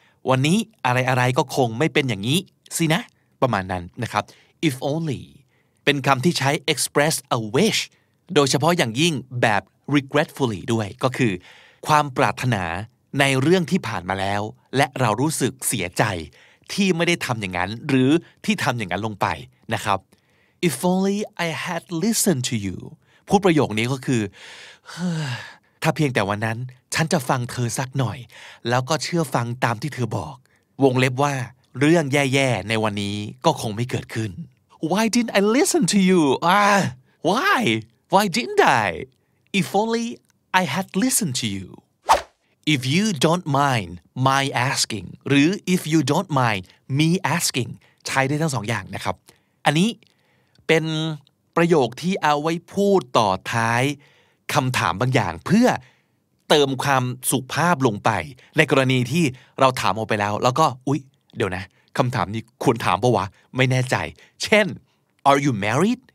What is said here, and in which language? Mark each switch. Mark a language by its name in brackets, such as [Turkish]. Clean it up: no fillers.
[Thai] วันนี้อะไรก็คงไม่เป็นอย่างนี้สินะประมาณนั้นนะครับ if only เป็นคำที่ใช้ [English] express a wish [Thai] โดยเฉพาะอย่างยิ่งแบบ regretfully ด้วยก็คือความปรารถนาในเรื่องที่ผ่านมาแล้วและเรารู้สึกเสียใจที่ไม่ได้ทำอย่างนั้นหรือที่ทำอย่างนั้นลงไปนะครับ [English] if only I had listened to you [Thai] พูดประโยคนี้ก็คือ ถ้าเพียงแต่วันนั้นฉันจะฟังเธอสักหน่อยแล้วก็เชื่อฟังตามที่เธอบอกวงเล็บว่าเรื่องแย่ๆในวันนี้ก็คงไม่เกิดขึ้น [English] Why didn't I listen to you? Why didn't I? If only I had listened to you. If you don't mind my asking [Thai] หรือ [English] if you don't mind me asking [Thai] ใช้ได้ทั้งสองอย่างนะครับอันนี้เป็นประโยคที่เอาไว้พูดต่อท้ายคำถามบางอย่างเพื่อเติมความสุภาพลงไปในกรณีที่เราถามออกไปแล้วแล้วก็อุ๊ยเดี๋ยวนะคำถามนี้ควรถามปะวะไม่แน่ใจเช่น [English] Are you married?